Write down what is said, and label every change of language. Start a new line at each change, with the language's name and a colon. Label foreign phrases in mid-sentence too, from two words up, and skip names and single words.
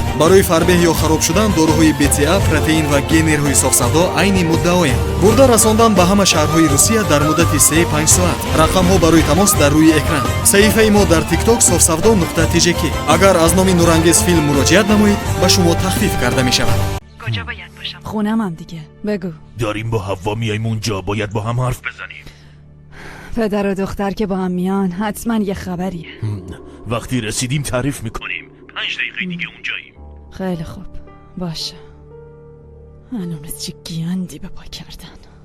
Tajik: барои фарбеҳ ё хароб шудан дороҳои БЦА, протеин ва генерҳои софсавдо айни муддаоянд. бурда расондан ба ҳама шаҳрҳои Русия дар муддати 3-5 соат. рақамҳо барои тамос дар рӯи экран. саҳифаи мо дар TikTok sofsavdo.tjk. агар аз номи нурангез филм муроҷиат намоед ба шумо тахфиф карда мешавад.
Persian: کجا باید باشم؟ خونمم دیگه. بگو. داریم با حوا میایم اونجا، باید با هم حرف بزنیم. پدر و دختر که با هم میان حتما یه خبریه. وقتی رسیدیم تعریف میکنیم. 5 دقیقه دیگه اونجاییم. خیلی خوب باشه. هنوز چه گیاندی به پا کردن.